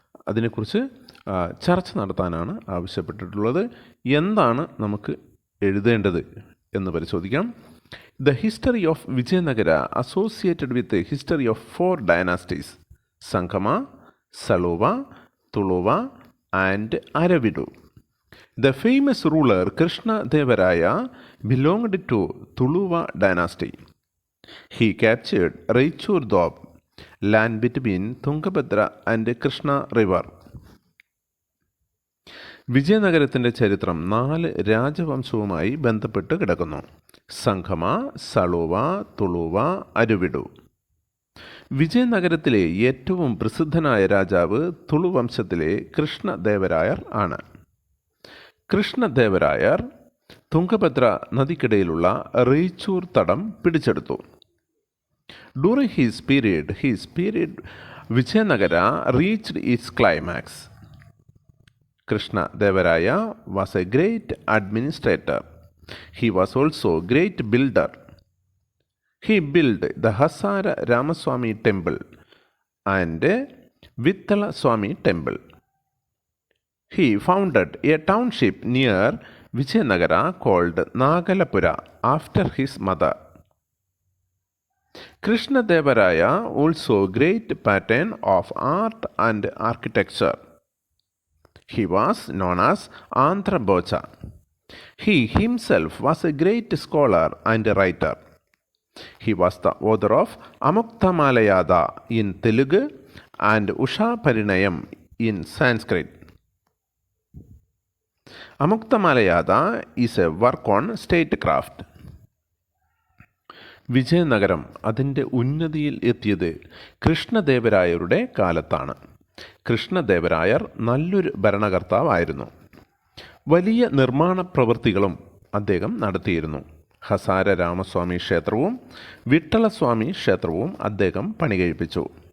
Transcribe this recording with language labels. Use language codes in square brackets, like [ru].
[ml] അതിനെക്കുറിച്ച് ചർച്ച നടത്താനാണ് ആവശ്യപ്പെട്ടിട്ടുള്ളത്. എന്താണ് നമുക്ക് എഴുതേണ്ടത് എന്ന് പരിശോധിക്കാം. [en] The history of Vijayanagara associated with history of 4 dynasties: Sangama, Saluva, Tuluva and Aravidu. The famous ruler Krishnadevaraya belonged to Tuluva dynasty. He captured Raichur Doab, land between Tungabhadra and Krishna river. [ml] വിജയനഗരത്തിൻ്റെ ചരിത്രം 4 രാജവംശവുമായി ബന്ധപ്പെട്ട് കിടക്കുന്നു: സംഗമ, സളുവ, തുളുവ, അരുവിഡു. വിജയനഗരത്തിലെ ഏറ്റവും പ്രസിദ്ധനായ രാജാവ് തുളുവംശത്തിലെ കൃഷ്ണദേവരായർ ആണ്. കൃഷ്ണദേവരായർ തുംഗഭദ്ര നദിക്കിടയിലുള്ള റെയ്ച്ചൂർ തടം പിടിച്ചെടുത്തു. [en] During his period Vijayanagara reached its climax. Krishnadevaraya was a great administrator. He was also great builder. He build the Hazara Ramaswamy temple and Vittala Swamy temple. He founded a township near Vijayanagara called Nagalapura after his mother. Krishnadevaraya also great patron of art and architecture. He was known as Andhra Bocha. He himself was a great scholar and writer. He was the author of Amukta Malayada in Telugu and Usha Parinayam in Sanskrit. Amukta Malayada is a work on statecraft. [ml] Vijayanagaram അതിൻ്റെ ഉന്നതിയിൽ എത്തിയത് കൃഷ്ണദേവരായരുടെ കാലത്താണ്. കൃഷ്ണദേവരായർ നല്ലൊരു ഭരണകർത്താവായിരുന്നു. വലിയ നിർമ്മാണ പ്രവൃത്തികളും അദ്ദേഹം നടത്തിയിരുന്നു. ഹസാര രാമസ്വാമി ക്ഷേത്രവും വിട്ടളസ്വാമി ക്ഷേത്രവും അദ്ദേഹം പണികഴിപ്പിച്ചു.